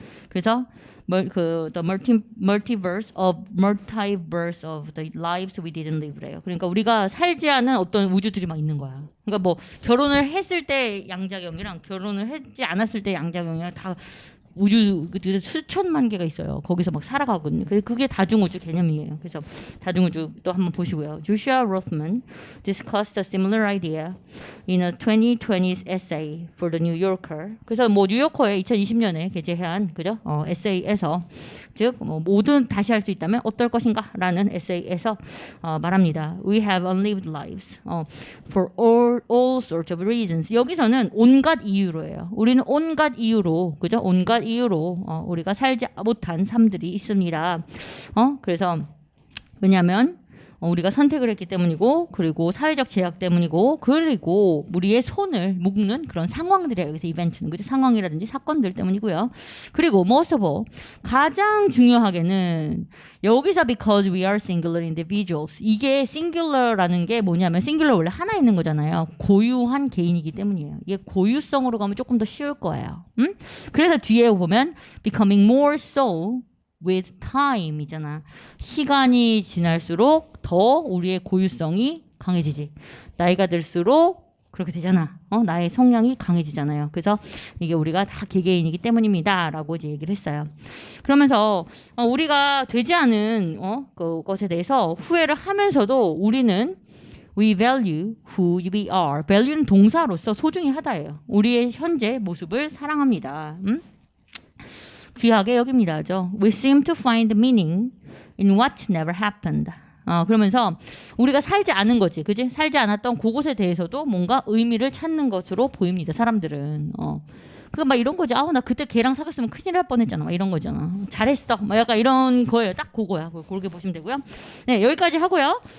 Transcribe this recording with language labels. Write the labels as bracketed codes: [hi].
[ko] 그래서 [en] the multiverse of the lives we didn't live래요. [ko] 그러니까 우리가 살지 않은 어떤 우주들이 막 있는 거야. 그러니까 뭐 결혼을 했을 때 양자경이랑 결혼을 했지 않았을 때 양자경이랑 다 우주 수천만 개가 있어요. 거기서 막 살아가거든요. 그게 다중우주 개념이에요. 그래서 다중우주도 한번 보시고요. [en] Joshua Rothman discussed a similar idea in a 2020 essay for the New Yorker. [ko] 그래서 뭐 뉴요커에 2020년에 게재한 그죠? 에세이에서 즉 모든 다시 할 수 있다면 어떨 것인가라는 에세이에서 말합니다. [en] We have unlived lives for all sorts of reasons. [ko] 여기서는 온갖 이유로예요. 우리는 온갖 이유로 그죠? 온갖 이유로 우리가 살지 못한 삶들이 있습니다. 그래서 왜냐하면 우리가 선택을 했기 때문이고 그리고 사회적 제약 때문이고 그리고 우리의 손을 묶는 그런 상황들이에요. 여기서 이벤트는 그죠? 상황이라든지 사건들 때문이고요. 그리고 [en] most of all [ko] 가장 중요하게는 여기서 [en] because we are singular individuals [ko] 이게 singular라는 게 뭐냐면 singular 원래 하나 있는 거잖아요. 고유한 개인이기 때문이에요. 이게 고유성으로 가면 조금 더 쉬울 거예요. 그래서 뒤에 보면 [en] becoming more so with time 이잖아. [ko] 시간이 지날수록 더 우리의 고유성이 강해지지. 나이가 들수록 그렇게 되잖아. 나의 성향이 강해지잖아요. 그래서 이게 우리가 다 개개인이기 때문입니다. 라고 이제 얘기를 했어요. 그러면서 우리가 되지 않은 그것에 대해서 후회를 하면서도 우리는 [en] We value who we are. [ko] value는 동사로서 소중히 하다예요. 우리의 현재 모습을 사랑합니다. 귀하게 여깁니다죠. [en] We seem to find meaning in what never happened. [ko] 그러면서 우리가 살지 않은 거지, 그지? 살지 않았던 그곳에 대해서도 뭔가 의미를 찾는 것으로 보입니다. 사람들은. 그거 막 이런 거지. 나 그때 걔랑 사귀었으면 큰일 날 뻔했잖아. 막 이런 거잖아. 잘했어. 막 약간 이런 거예요. 딱 그거야. 그렇게 보시면 되고요. 네, 여기까지 하고요.